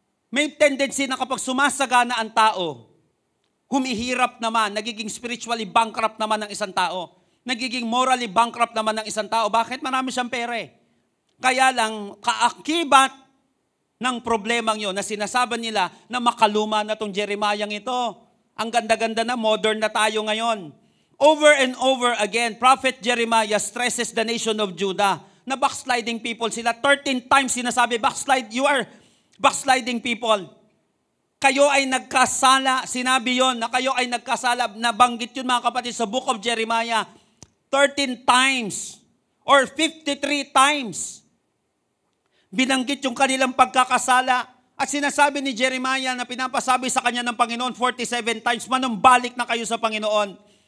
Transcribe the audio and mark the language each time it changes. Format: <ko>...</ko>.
<tl>May tendency na kapag sumasagana ang tao, humihirap naman, nagiging spiritually bankrupt naman ng isang tao. Nagiging morally bankrupt naman ng isang tao. Bakit? Marami siyang pera eh. Kaya lang, kaakibat ng problemang yun na sinasabi nila na makaluma na tong Jeremiah ito. Ang ganda-ganda na, modern na tayo ngayon.</tl> <en>Over and over again, Prophet Jeremiah stresses the nation of Judah na backsliding people sila. 13 times</en> <tl>sinasabi,</tl> <en>you are backsliding people.</en> <tl>Kayo ay nagkasala. Sinabi yon na kayo ay nagkasala. Nabanggit yun mga kapatid sa book of Jeremiah.</tl> <en>13 times or 53 times.</en> <tl>Binanggit yung kanilang pagkakasala. At sinasabi ni Jeremiah na pinapasabi sa kanya ng Panginoon 47 times, manumbalik na kayo sa Panginoon.</tl>